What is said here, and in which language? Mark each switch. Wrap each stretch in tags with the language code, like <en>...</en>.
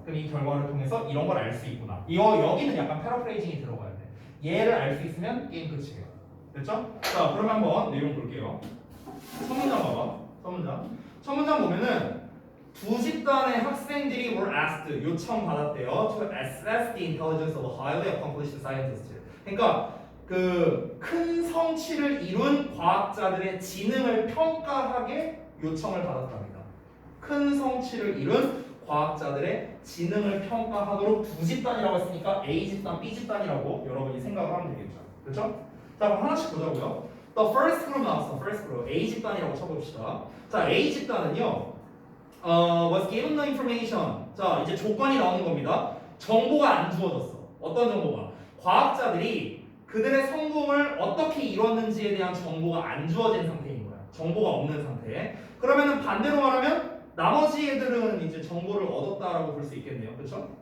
<ko>그럼 이 결과를 통해서 이런 걸 알 수 있구나. 이거 여기는 약간 패러프레이징이 들어가야 돼. 얘를 알 수 있으면 게임 끝이에요. 됐죠? 자, 그러면 한번 내용 볼게요. 첫 문장 봐봐. 첫 문장 보면은 두 집단의 학생들이</ko> <en>were asked</en> <ko>요청받았대요.</ko> <en>to assess the intelligence of a highly accomplished scientist.</en> <ko>그러니까 그 큰 성취를 이룬 과학자들의 지능을 평가하게 요청을 받았답니다. 큰 성취를 이룬 과학자들의 지능을 평가하도록 두 집단이라고 했으니까 A 집단, B 집단이라고 여러분이 생각을 하면 되겠죠. 그렇죠? 자, 그럼 하나씩 보자고요.</ko> <en>The first group</en> <ko>나왔어.</ko> <en>first group.</en> <ko>A 집단이라고 쳐봅시다. 자, A 집단은요.</ko> <en>was given the information.</en> <ko>자, 이제 조건이 나오는 겁니다. 정보가 안 주어졌어. 어떤 정보가? 과학자들이 그들의 성공을 어떻게 이뤘는지에 대한 정보가 안 주어진 상태인 거야. 정보가 없는 상태. 그러면은 반대로 말하면 나머지 애들은 이제 정보를 얻었다라고 볼 수 있겠네요. 그렇죠?</ko>